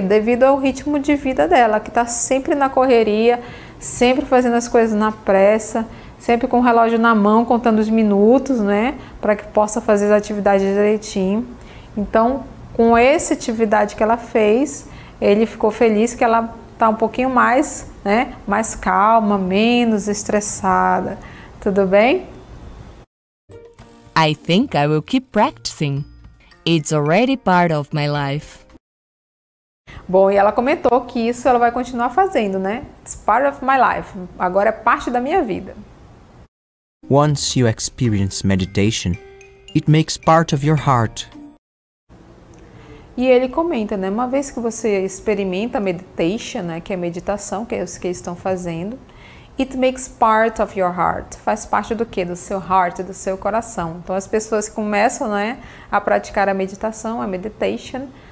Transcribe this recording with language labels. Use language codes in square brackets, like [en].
[pt] Devido ao ritmo de vida dela, que está sempre na correria, sempre fazendo as coisas na pressa, sempre com o relógio na mão, contando os minutos, né? Para que possa fazer as atividades direitinho. Então, com essa atividade que ela fez, ele ficou feliz que ela está um pouquinho mais, né, mais calma, menos estressada. Tudo bem? [en] I think I will keep practicing. It's already part of my life. [pt] Bom, e ela comentou que isso ela vai continuar fazendo, né? [en] It's part of my life. [pt] Agora é parte da minha vida. [en] Once you experience meditation, it makes part of your heart. [pt] E ele comenta, né? Uma vez que você experimenta a meditation, né? Que é a meditação, que é o que eles estão fazendo, [en] it makes part of your heart. [pt] Faz parte do quê? Do seu heart, do seu coração. Então, as pessoas que começam, né, a praticar a meditação, a meditation,